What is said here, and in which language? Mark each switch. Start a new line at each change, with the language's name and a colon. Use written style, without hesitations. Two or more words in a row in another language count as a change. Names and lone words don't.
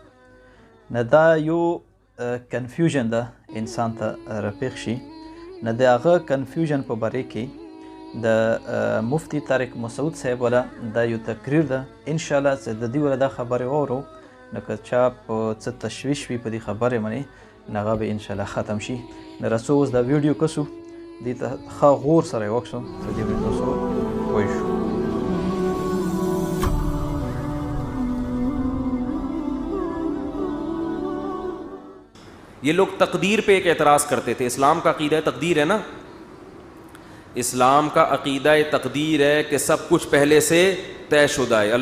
Pashto: نه دا یو کنفیوژن ده انسان ته رپیښ شي، نه د هغه کنفیوژن په باره کې د مفتی طارق مسعود صاحب والا دا یو تقریر ده. انشاءالله چې د دې والا دا خبرې واورو، نو که چا په څه تشویش وي په دې خبرې باندې، نو هغه به انشاءالله ختم شي. نو رسو اوس دا ویډیو کسو دې ته ښه غور سره یې وکړو چې دې به تاسو پوه شو.
Urdu: یہ لوگ تقدیر پہ ایک اعتراض کرتے تھے. اسلام کا عقیدہ تقدیر ہے نا، اسلام کا عقیدہ تقدیر ہے کہ سب کچھ پہلے سے طے شدہ ہے.